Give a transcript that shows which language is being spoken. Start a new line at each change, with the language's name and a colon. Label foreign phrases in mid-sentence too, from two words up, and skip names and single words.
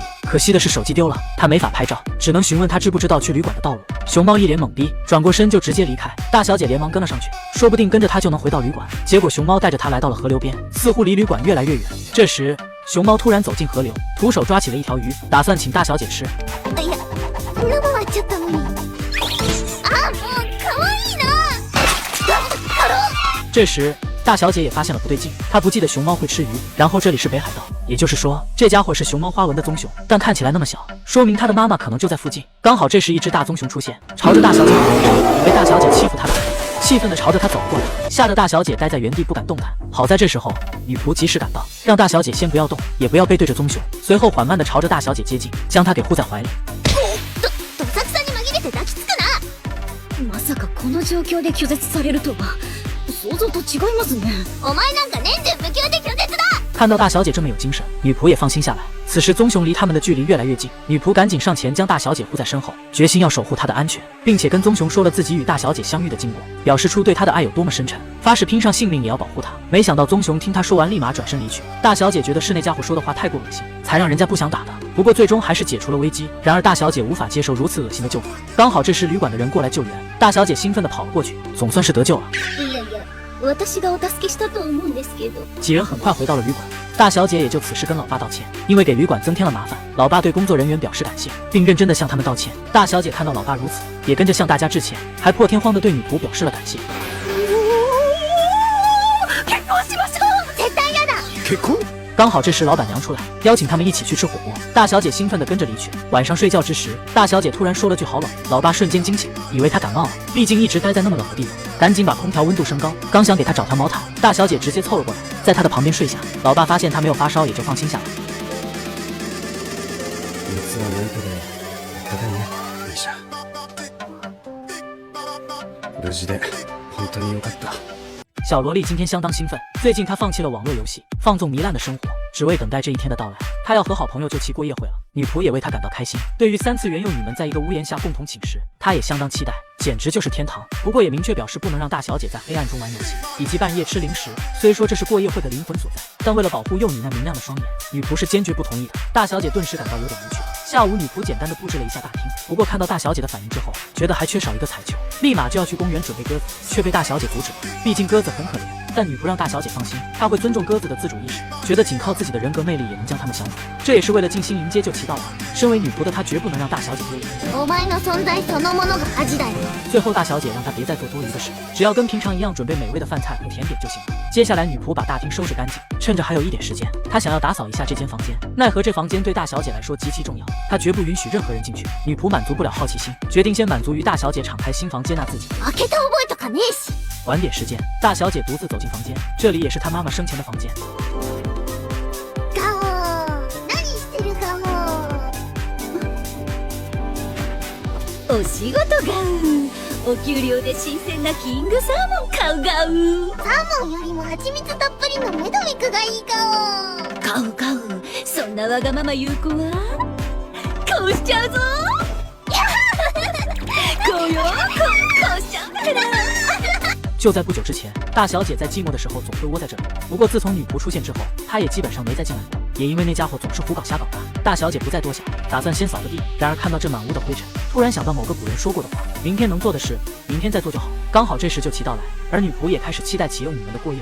Chinese: 可惜的是手机丢了，她没法拍照，只能询问她知不知道去旅馆的道路。熊猫一脸懵逼，转过身就直接离开。大小姐连忙跟了上去，说不定跟着她就能回到旅馆。结果熊猫带着她来到了河流边，似乎离旅馆越来越远。这时，熊猫突然走进河流，徒手抓起了一条鱼，打算请大小姐吃。
Japanese: いや、生はちょっと無理。あ、もう可愛いな。
Chinese: 这时，大小姐也发现了不对劲，她不记得熊猫会吃鱼，然后这里是北海道，也就是说，这家伙是熊猫花纹的棕熊，但看起来那么小，说明它的妈妈可能就在附近。刚好这时一只大棕熊出现，朝着大小姐跑过来，以为大小姐欺负它的孩子，气愤地朝着她走过来，吓得大小姐待在原地不敢动弹。好在这时候，女仆及时赶到，让大小姐先不要动，也不要背对着棕熊，随后缓慢地朝着大小姐接近，将她给护在怀里。
Japanese: どさくさに紛れて抱きつくな。まさかこの状況で拒絶されるとは、想像と違いますね。お前なんか年中無休で拒絶だ。
Chinese: 看到大小姐这么有精神，女仆也放心下来。此时棕熊离他们的距离越来越近，女仆赶紧上前将大小姐护在身后，决心要守护她的安全，并且跟棕熊说了自己与大小姐相遇的经过，表示出对她的爱有多么深沉，发誓拼上性命也要保护她。没想到棕熊听她说完，立马转身离去。大小姐觉得是那家伙说的话太过恶心，才让人家不想打的。不过最终还是解除了危机。然而大小姐无法接受如此恶心的救法。刚好这时旅馆的人过来救援，大小姐兴奋地跑了过去，总算是得救了。
Japanese: いやいや、私がお助けしたと思うんですけど。
Chinese: 几人很快回到了旅馆，大小姐也就此事跟老爸道歉，因为给旅馆增添了麻烦。老爸对工作人员表示感谢，并认真地向他们道歉。大小姐看到老爸如此，也跟着向大家致歉，还破天荒地对女仆表示了感谢。
Japanese: 結婚しましょう。絶対嫌だ。結婚？
Chinese: 刚好这时老板娘出来，邀请他们一起去吃火锅。大小姐兴奋地跟着离去。晚上睡觉之时，大小姐突然说了句好冷，老爸瞬间惊醒，以为她感冒了，毕竟一直待在那么冷的地方，赶紧把空调温度升高，刚想给她找条毛毯，大小姐直接凑了过来，在她的旁边睡下。老爸发现她没有发烧，也就放心下来。
Japanese: 熱はないけどお互いね。よいしょ。無事で本当に良かった。
Chinese: 小萝莉今天相当兴奋，最近她放弃了网络游戏，放纵糜烂的生活， 只为等待这一天的到来。他要和好朋友就其过夜会了，女仆也为他感到开心。对于3次元幼女们在一个屋檐下共同寝食，他也相当期待，简直就是天堂。不过也明确表示不能让大小姐在黑暗中玩游戏，以及半夜吃零食。虽说这是过夜会的灵魂所在，但为了保护幼女那明亮的双眼，女仆是坚决不同意的。大小姐顿时感到有点无趣。下午，女仆简单的布置了一下大厅，不过看到大小姐的反应之后，觉得还缺少一个彩球，立马就要去公园准备鸽子，却被大小姐阻止了。毕竟鸽子很可怜，但女仆让大小姐放心，她会尊重鸽子的自主意识，觉得仅靠自己的人格魅力也能将它们降服。这也是为了尽心迎接就其到来。身为女仆的她绝不能让大小姐丢脸。
Japanese: お前の存在そのものが恥だよ。
Chinese: 最后，大小姐让她别再做多余的事，只要跟平常一样准备美味的饭菜和甜点就行了。接下来，女仆把大厅收拾干净，趁着还有一点时间，她想要打扫一下这间房间。奈何这房间对大小姐来说极其重要，她绝不允许任何人进去。女仆满足不了好奇心，决定先满足于大小姐敞开新房接纳自己。
Japanese: 開けた覚えとかねえし。
Chinese: 晚点时间，大小姐独自走进房间，这里也是她妈妈生前的房间。
Japanese: ガオー、何してるガオー。お仕事ガウ。お給料で新鮮なキングサーモン買うガウ。サーモンよりも蜂蜜たっぷりのメドミクがいいガオー。買う買う。そんなわがまま言う子はこうしちゃうぞ。こうよ、こうしちゃうから。
Chinese: 就在不久之前，大小姐在寂寞的时候总会窝在这里。不过自从女仆出现之后，她也基本上没再进来过。也因为那家伙总是胡搞瞎搞的，大小姐不再多想，打算先扫个地。然而看到这满屋的灰尘，突然想到某个古人说过的话：明天能做的事，明天再做就好。刚好这时就其到来，而女仆也开始期待起幼女们的过夜会。